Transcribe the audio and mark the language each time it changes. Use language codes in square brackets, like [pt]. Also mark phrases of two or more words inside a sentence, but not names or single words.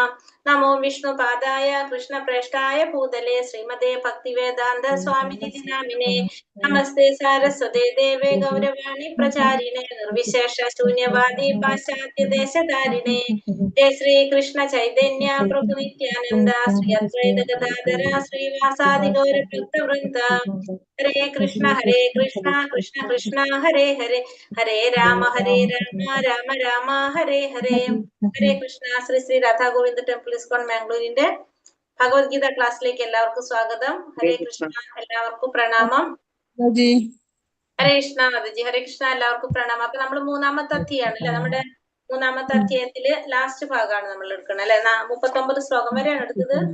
[sa] नमो विष्णु पादाय कृष्ण प्रष्ठाय भूतले श्रीमते भक्तिवेदान्त स्वामिति नामिने नमस्ते सारस्वते देवे गौरवाणी प्रचारिणे निर्विशेष शून्यवादि पाश्चात्य देशदारिणे जय श्री कृष्ण चैतन्य प्रभु नित्यानन्द श्री अद्वैत गदाधर श्री वासादि गौर भक्त वृन्द हरे कृष्ण कृष्ण कृष्ण हरे हरे हरे राम राम राम हरे हरे हरे कृष्ण. [ml] Sri Sri Radha Govinda Temple ISKCON Mangalore ഭഗവത്ഗീത ക്ലാസ്സിലേക്ക് എല്ലാവർക്കും സ്വാഗതം. ഹരേ കൃഷ്ണ, എല്ലാവർക്കും പ്രണാമം. ഹരേ കൃഷ്ണ മധുജി. ഹരേ കൃഷ്ണ, എല്ലാവർക്കും പ്രണാമം. അപ്പൊ നമ്മൾ മൂന്നാമത്തെ അധ്യായാണ് അല്ലെ, നമ്മുടെ മൂന്നാമത്തെ അധ്യായത്തില് ലാസ്റ്റ് ഭാഗമാണ് നമ്മൾ എടുക്കുന്നത് അല്ലെ. 39 ശ്ലോകം വരെയാണ് എടുത്തത്.